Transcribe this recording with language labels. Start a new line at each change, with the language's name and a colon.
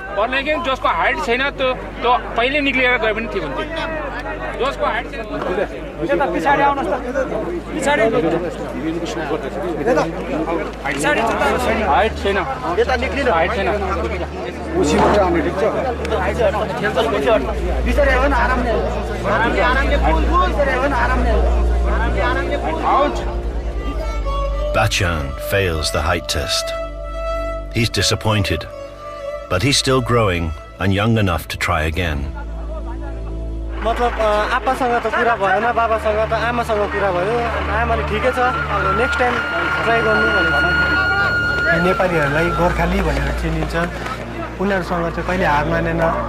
Nepali: जसको हाइट छैन त्यो पहिले निक्लिएर गए पनि ठीक हुन्थ्यो जसको हाइट छैन यता पिछाडी आउनुस् त पिछाडी हाइट छैन यता निक्लिनु हाइट छैन उसी मात्रै आउने ठीक छ पिछाडी आउन आरामले आरामले पुल पिछाडी आउन आरामले out
English: Bachchan fails the height test. He's disappointed, but he's still growing and young enough to try again.
Nepali: मतलब आप्पासँग त कुरा भएन बाबासँग त आमासँग कुरा भयो आमाले ठिकै छ अब
English: next time try
Nepali: गर्नु भनेको नेपालीहरूलाई गोर्खाली भनेर चिनिन्छ उनीहरूसँग चाहिँ कहिले हार मानेन